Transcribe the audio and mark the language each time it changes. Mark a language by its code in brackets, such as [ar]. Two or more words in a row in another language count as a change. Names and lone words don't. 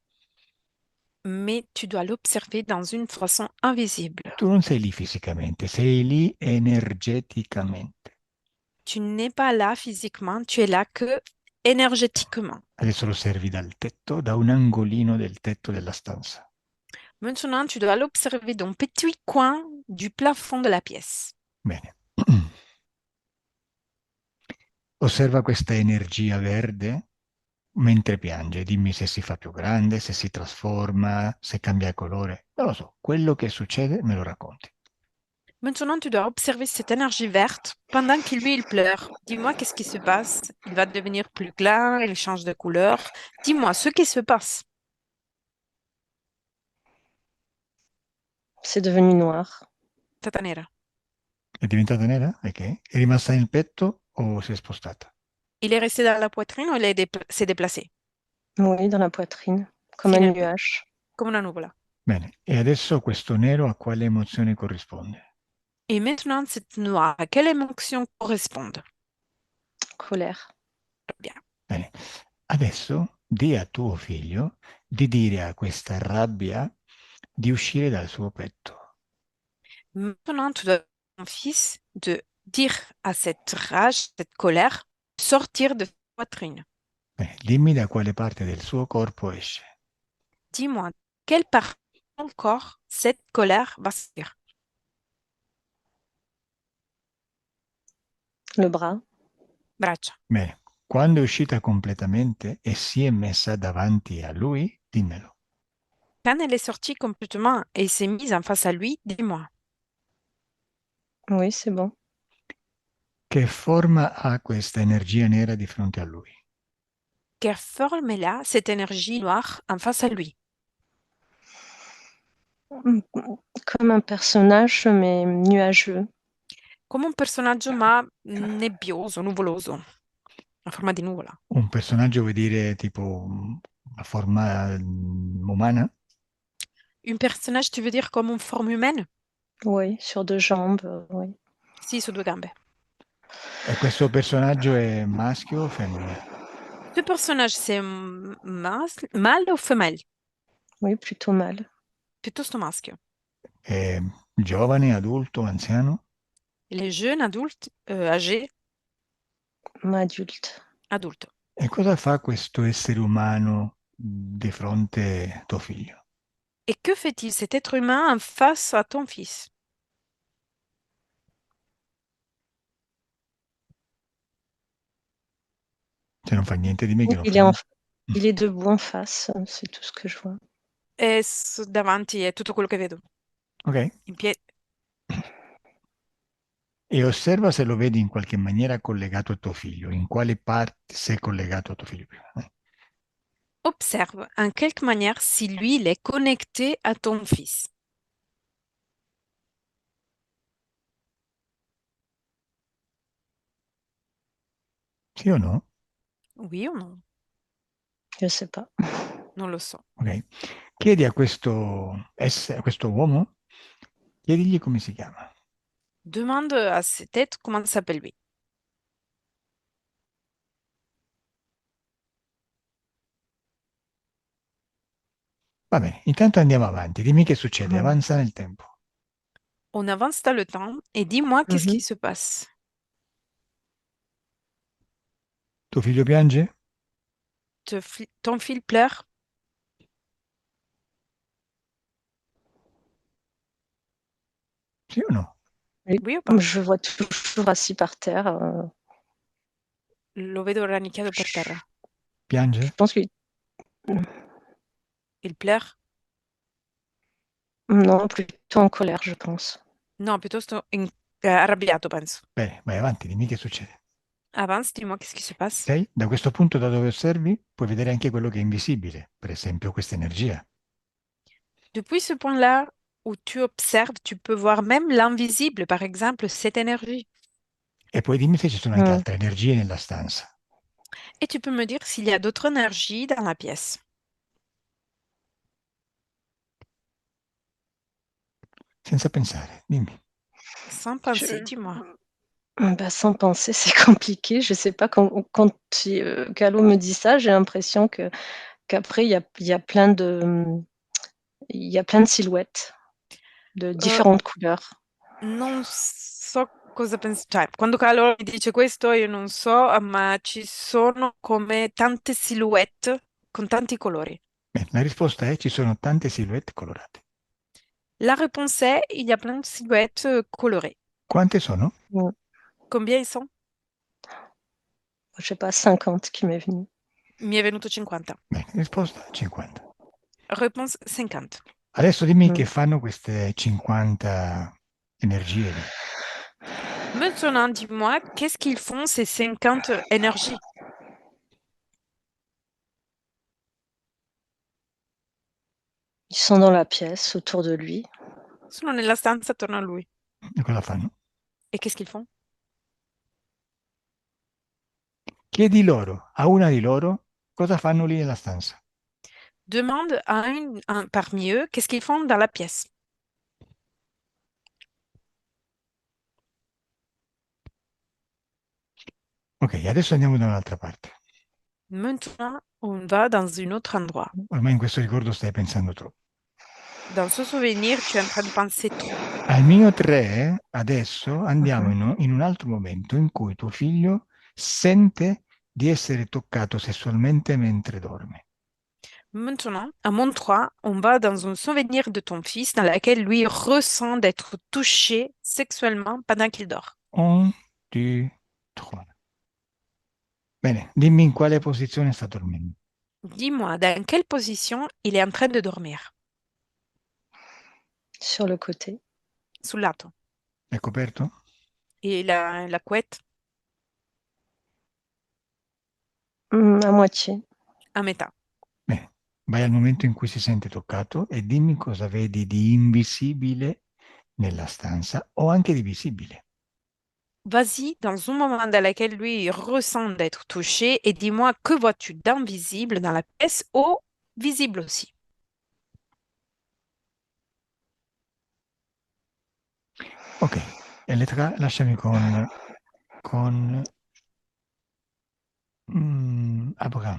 [fr] Mais tu dois l'observer dans une façon invisible. [it] Tu non sei lì fisicamente, sei lì energeticamente. [fr] Tu n'es pas là physiquement, tu es là que énergétiquement. [it] Adesso lo osservi dal tetto, da un angolino del tetto della stanza. [fr] Maintenant, tu dois l'observer d'un petit coin du plafond de la pièce. [it] Bene. Osserva questa energia verde mentre piange. Dimmi se si fa più grande, se si trasforma, se cambia colore. Non lo so, quello che succede me lo racconti. [fr] Maintenant, tu dois observer cette énergie verte pendant qu'il lui, il pleure. Dis-moi qu'est-ce qui se passe. Il va devenir plus clair, il change de couleur. Dis-moi ce qui se passe. C'est devenu noir. [it] Tata nera. È diventata nera? Ok. È rimasta nel petto o si è spostata? [fr] Il est resté dans la poitrine ou s'est déplacé? Oui, dans la poitrine, comme un Finalement. nuage. [it] Comme una nuvola. Bene. E adesso questo nero a quale emozione corrisponde? [fr] Et maintenant, cette noire, à quelle émotion correspond? Colère. Bien. [it] Bene. Adesso di a tuo figlio di dire a questa rabbia di uscire dal suo petto. [fr] Maintenant, tu dois ton fils de dire à cette rage, cette colère, sortir de sa poitrine. [it] Bene. Dimmi da quale parte del suo corpo esce. [fr] dis-moi, quelle partie de ton corps cette colère va sortir? Le bras. [it] Braccia. Bene, quando è uscita completamente e si è messa davanti a lui, dimmelo. [fr] Quand elle est sortie complètement et s'est mise en face à lui, dis-moi, Oui, c'est bon. [it] Che forma ha questa energia nera di fronte a lui? [fr] quelle forme elle a cette énergie noire en face à lui? Comme un personnage, mais nuageux. [it] Come un personaggio ma nebbioso, nuvoloso, a forma di nuvola. Un personaggio vuol dire tipo una forma umana? [fr] Un personnage, tu veux dire comme une forme humaine? Oui, sur 2 jambes, oui. [it] Sì, su due gambe. E questo personaggio è maschio o femmina? [fr] Ce personnage, c'est mâle ou femelle? Oui, plutôt mâle. [it] Piuttosto maschio. È giovane, adulto, anziano? [fr] Il est jeune, adulte, âgé, Adulte. [it] adulto. E cosa fa questo essere umano di fronte a tuo figlio? [fr] Et que fait-il cet être humain en face à ton fils? [it] Se non fa niente di me che non [fr] Il [it] fa [fr] est [it] niente. [fr] il est debout en face, c'est tout ce que je vois. [it] E davanti è tutto quello che vedo. Ok? In piedi. E osserva se lo vedi in qualche maniera collegato a tuo figlio. In quale parte sei collegato a tuo figlio prima? [fr] Observe en quelque manière si lui, il est connecté à ton fils. [it] Sì o no? [fr] Oui ou non? Je sais pas. [it] Non lo so. Ok. Chiedi a a questo uomo, chiedigli come si chiama. [fr] Demande à cet être comment s'appelle lui. [it] Va bene, intanto andiamo avanti. Dimmi che succede, Mmh. avanza nel tempo. [fr] On avance dans le temps et dis-moi qu'est-ce Mmh. qui se passe. [it] Tuo figlio piange? [fr] Ton fils pleure? [it] Sì o no? [fr] Oui, Oui ou pas? je le vois toujours assis par terre, [it] Lo vedo rannicchiato per [fr] je [it] terra. [fr] je [it] Piange? [fr] pense qu'il Il pleure? non, plutôt en colère, je pense. [it] No, piuttosto arrabbiato, penso. Bene, vai avanti, dimmi che succede. [fr] Avance, dis-moi qu'est-ce qui se passe. [it] Ok? Da questo punto, da dove osservi, puoi vedere anche quello che è invisibile, per esempio questa energia. [fr] Depuis ce point-là où tu observes, tu peux voir même l'invisible, par exemple, cette énergie. [it] E poi dimmi se ci sono anche Mmh. altre energie nella stanza, [fr] Et tu peux me dire s'il y a d'autres énergies dans la pièce. [it] senza pensare, dimmi. [fr] Sans Je penser, dis-moi. Bah, sans penser, c'est compliqué. Je sais pas quand Calo me dit ça, j'ai l'impression qu'après il y a plein de, silhouettes de Euh, différentes couleurs. [it] non so cosa pensi, cioè, quando Carlo mi dice questo, io non so, ma ci sono come tante silhouette con tanti colori. Bene, la risposta è ci sono tante silhouette colorate. [fr] La réponse est, il y a plein de silhouettes colorées. [it] Quante sono? Mmh. [fr] Combien ils sont? Je sais pas, 50 qui m'est venu. [it] Mi è venuto 50. Bene, risposta 50. [fr] Réponse 50. [it] Adesso dimmi che Mmh. fanno queste 50 energie lì. [fr] Maintenant, dis-moi, qu'est-ce qu'ils font ces 50 énergies? Ils sont dans la pièce autour de lui. [it] Sono nella stanza attorno a lui. E cosa fanno? [fr] Et qu'est-ce qu'ils font? [it] Chiedi loro, a una di loro, cosa fanno lì nella stanza. [fr] Demande à un parmi eux, qu'est-ce qu'ils font dans la pièce? [it] Ok, adesso andiamo da un'altra parte. [fr] Maintenant, on va dans un autre endroit. [it] Ormai in questo ricordo stai pensando troppo. [fr] Dans ce souvenir, tu es en train de penser trop. [it] Al mio 3, adesso andiamo Mmh. in un altro momento in cui tuo figlio sente di essere toccato sessualmente mentre dorme. [fr] Maintenant, à mon 3, on va dans un souvenir de ton fils dans lequel lui ressent d'être touché sexuellement pendant qu'il dort. [it] 1, 2, 3. Bene, dimmi in quale posizione sta dormendo. [fr] Dis-moi, dans quelle position il est en train de dormir? Sur le côté. [it] Sul lato. È coperto? [fr] Et la couette À moitié. [it] à metà. Bene, vai al momento in cui si sente toccato e dimmi cosa vedi di invisibile nella stanza o anche di visibile. [fr] Vas-y, dans un moment dans lequel lui il ressent d'être touché, et dis-moi que vois-tu d'invisible dans la pièce ou visible aussi. [it] Ok, Elettra, lasciami con Abraham.